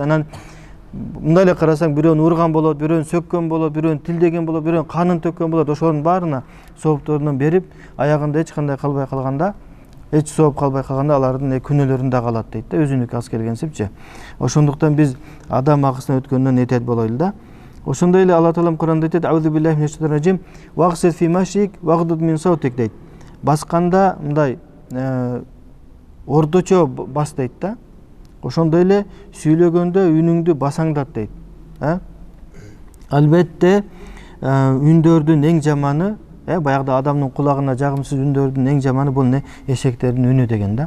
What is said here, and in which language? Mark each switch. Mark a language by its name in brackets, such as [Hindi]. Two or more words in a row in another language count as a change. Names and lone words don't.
[Kyrgyz] Анан мындай эле карасаң бирөөнү урган болот, бирөөнү сөккөн болот, бирөөнү тилдеген болот, бирөөнү канын төккөн болот. Ошонун баарына соопторунан берип, аягында эч кандай калбай калганда, эч сооп калбай калганда алардын күнөөлөрүн да калат дейт да, өзүнүкү аз келгенсипчи. Ошондуктан биз адам акысына өткөндөн этет болойлу да. Ошондой эле Алла Таалам Куранда айтат: [Arabic] "أعوذ بالله من الشيطان الرجيم, واقصد في مشيك واغضض من صوتك" дейт. [Kyrgyz] Басканда мындай орточо бас дейт да. Ошондой эле сүйлөгөндө үнүңдү басаңдат дейт. Албетте үндөрдүн эң жаманы, баягыда адамдын кулагына жагымсыз үндөрдүн эң жаманы бул эшектердин үнү деген да.